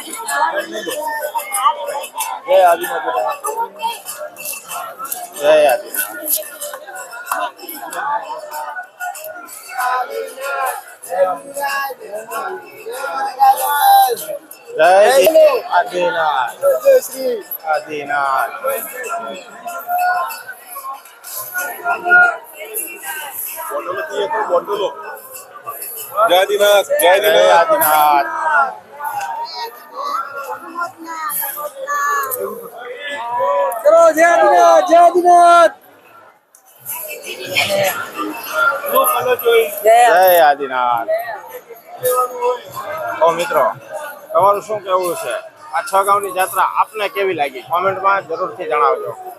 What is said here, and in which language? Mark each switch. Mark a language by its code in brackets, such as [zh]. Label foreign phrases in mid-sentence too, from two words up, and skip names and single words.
[gu] જય આદિનાથ, જય આદિનાથ। જય આદિનાથ, આદિનાથ। [hi] जय आदिनाथ, जय आदिनाथ। [gu] चलो જય આદિનાથ. તો મિત્રો તમારું શું કહેવું છે આ છ ગામની જાત્રા આપને કેવી લાગી કોમેન્ટમાં જરૂરથી જણાવજો.